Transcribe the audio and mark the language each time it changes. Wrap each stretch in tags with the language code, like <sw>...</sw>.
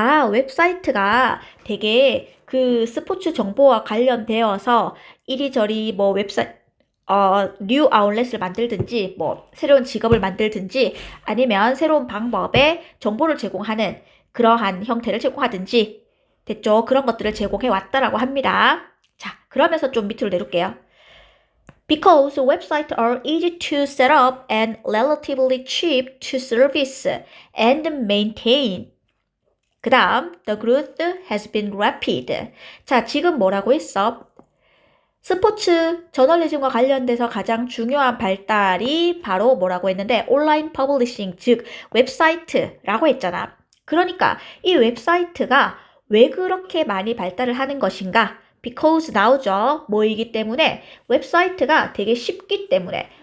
<ko>웹사이트가 되게 그 스포츠 정보와 관련되어서 이리저리 뭐 뉴 아울렛을 만들든지, 뭐, 새로운 직업을 만들든지, 아니면 새로운 방법의 정보를 제공하는 그러한 형태를 제공하든지, 됐죠? 그런 것들을 제공해 왔다라고 합니다. 자, 그러면서 좀 밑으로 내릴게요.</ko> <en>Because websites are easy to set up and relatively cheap to service and maintain.</en> <ko>그 다음,</ko> <en>the growth has been rapid.</en> <ko>자, 지금 뭐라고 했어? 스포츠 저널리즘과 관련돼서 가장 중요한 발달이 바로 뭐라고 했는데 온라인 퍼블리싱, 즉 웹사이트라고 했잖아. 그러니까 이 웹사이트가 왜 그렇게 많이 발달을 하는 것인가? because 나오죠. 뭐이기 때문에? 웹사이트가 되게 쉽기 때문에.</ko>